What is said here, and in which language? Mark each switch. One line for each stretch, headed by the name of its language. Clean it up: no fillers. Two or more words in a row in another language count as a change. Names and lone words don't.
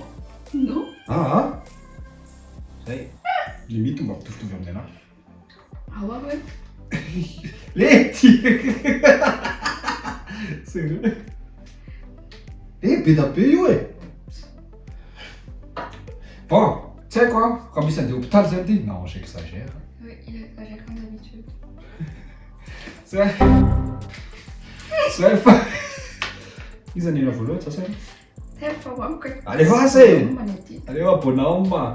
French: Non.
Malagasy: Ah. Zay. Limite mba mitovitovy amin'ny anahy.
French: Ah ouais.
Malagasy: Lety. Sérieux? Be da be io e.
French: Bon, tu sais quoi? Comme il s'est dit hôpital, ça dit? Non, j'exagère. Oui, il exagère comme d'habitude. C'est ils en ont la volée, ça c'est. Allez, vas-y! Allez, va, bonhomme!